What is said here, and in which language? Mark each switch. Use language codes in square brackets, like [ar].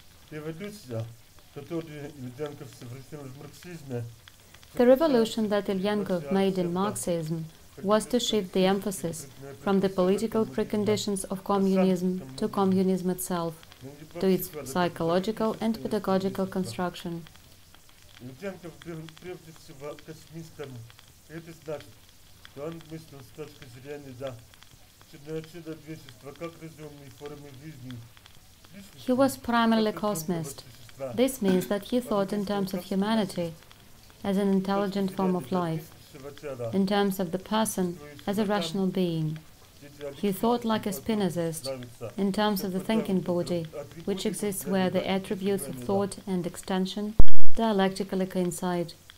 [ru] Революция, которую Ильенков совершил в марксизме, [en] The revolution that Ilyenkov made in Marxism was to shift the emphasis from the political preconditions of communism to communism itself, to its psychological and pedagogical construction. [ru] Ильенков был прежде всего космистом. Это значит, что он мыслил с точки зрения человечества как разумной формы жизни. [en] He was primarily cosmist. This means that he thought in terms of humanity as an intelligent form of life, in terms of the person as a rational being. He thought like a Spinozist, in terms of the thinking body, which exists where the attributes of thought and extension dialectically coincide.